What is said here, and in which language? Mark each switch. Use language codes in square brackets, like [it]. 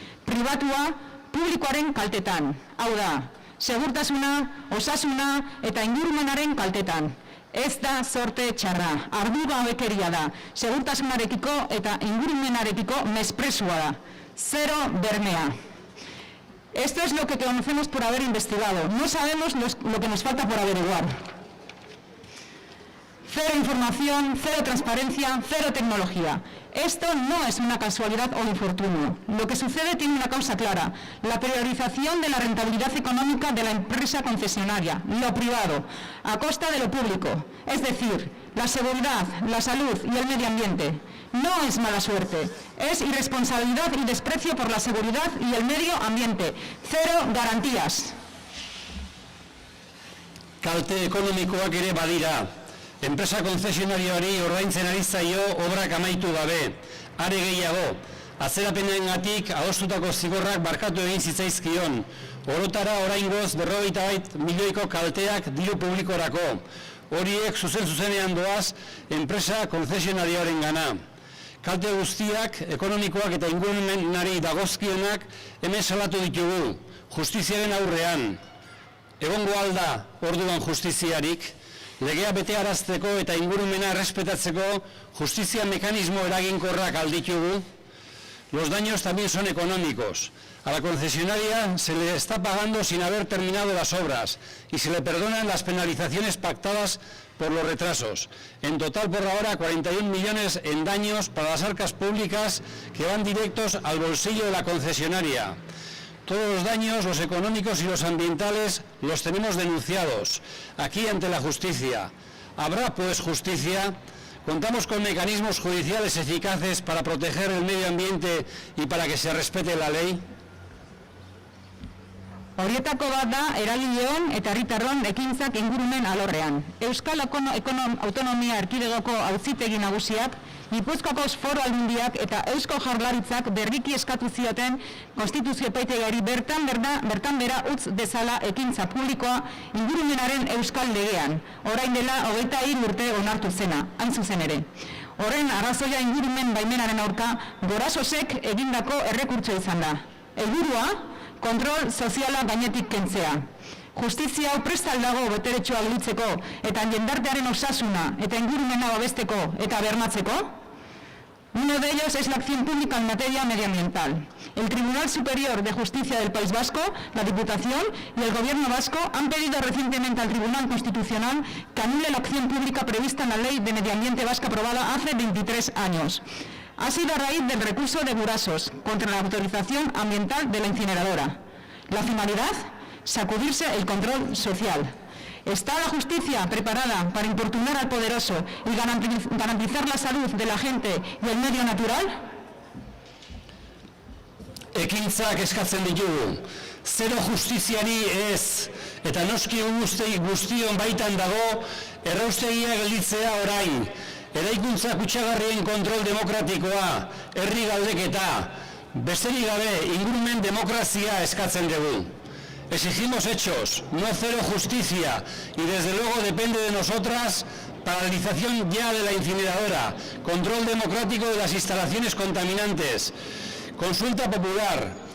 [eu] Pribatua, publikoaren kaltetan. Hau da, segurtasuna, osasuna eta ingurumenaren kaltetan. Ez da sorte txarra, ardugabekeria da, segurtasunarekiko eta ingurumenarekiko mespresua da. 0 bermea. [es] Esto es lo que conocemos por haber investigado. No sabemos lo que nos falta por averiguar. 0 información, 0 transparencia, 0 tecnología. Esto no es una casualidad o infortunio. Lo que sucede tiene una causa clara: la priorización de la rentabilidad económica de la empresa concesionaria, lo privado, a costa de lo público. Es decir, la seguridad, la salud y el medio ambiente. No es mala suerte, es irresponsabilidad y desprecio por la seguridad y el medio ambiente. 0 garantías. [eu] Kalte ekonomikoak ere badira. Enpresa konzesionarioari ordaintzen ari zaio obrak amaitu gabe. Are gehiago, atzerapenengatik adostutako zigorrak barkatu egin zitzaizkion. Orotara oraingoz 51 milioiko kalteak diru publikorako. Horiek zuzenean doaz enpresa konzesionarioaren gana. Kalte guztiak, ekonomikoak eta ingurumenari dagozkionak hemen salatu ditugu, justiziaren aurrean. Egongo alda orduan justiziarik, legea betearazteko eta ingurumena errespetatzeko justizia mekanismo eraginkorrak alditugu. [es] Los daños también son económicos. A la concesionaria se le está pagando sin haber terminado las obras y se le perdonan las penalizaciones pactadas por los retrasos. En total, por ahora, 41 millones en daños para las arcas públicas que van directos al bolsillo de la concesionaria. Todos los daños, los económicos y los ambientales, los tenemos denunciados aquí ante la justicia. ¿Habrá, pues, justicia? ¿Contamos con mecanismos judiciales eficaces para proteger el medio ambiente y para que se respete la ley? [eu] Horietako bat da eragileon eta herritarron ekintzak ingurumen alorrean. Euskal Autonomia Erkidegoko Auzitegi Nagusiak Gipuzkoako Foru Aldundiak eta Eusko Jaurlaritzak berriki eskatu zioten Konstituzio Epaitegiari bertan bera utz dezala ekintza publikoa ingurumenaren euskal legean, orain dela 23 urte onartu zena, hain zuzen ere. Horren arrazoia ingurumen baimenaren aurka Gorasosek egindako errekurtso izan da. Helburua, kontrol soziala gainetik kentzea. Justizia hau prest aldago boteretsua gelditzeko eta jendartearen osasuna eta ingurumena babesteko eta bermatzeko? [es] Uno de ellos es la acción pública en materia medioambiental. El Tribunal Superior de Justicia del País Vasco, la Diputación y el Gobierno vasco han pedido recientemente al Tribunal Constitucional que anule la acción pública prevista en la Ley de Medio Ambiente Vasca aprobada hace 23 años. Ha sido a raíz del recurso de Gurasos contra la autorización ambiental de la incineradora. La finalidad, sacudirse el control social. ¿Está la justicia preparada para importunar al poderoso y garantizar la salud de la gente y el medio natural? [eu] Ekintzak eskatzen ditugu, zero justiziari ez, eta noski guztion baitan dago erraustegia gelditzea orain, eraikuntza kutsagarrien kontrol demokratikoa, herri galdeketa, besterik gabe ingurumen demokrazia eskatzen dugu. [es] Exigimos hechos, no cero justicia, y desde luego depende de nosotras paralización ya de la incineradora, control democrático de las instalaciones contaminantes, consulta popular.